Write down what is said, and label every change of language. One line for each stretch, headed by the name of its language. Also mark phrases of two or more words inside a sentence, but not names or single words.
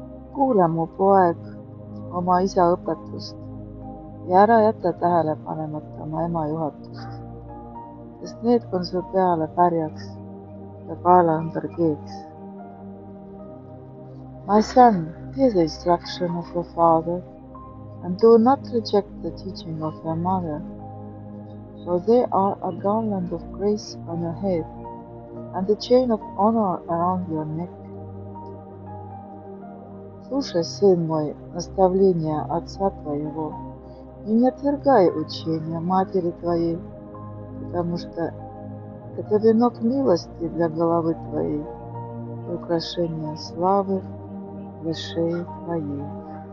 Estonian: kuule, mu poeg, oma isa õpetust ja ära jäta tähele panemata oma ema juhatust, sest need on su peale pärjaks ja kaela ümber keeks.
English: My son, hear the instruction of your father, and do not reject the teaching of your mother, for they are a garland of grace on your head and a chain of honor around your neck.
Russian: Слушай, сын мой, наставления отца твоего, и не отвергай учения матери твоей, потому что это венок милости для головы твоей и украшение славы для шеи твоей.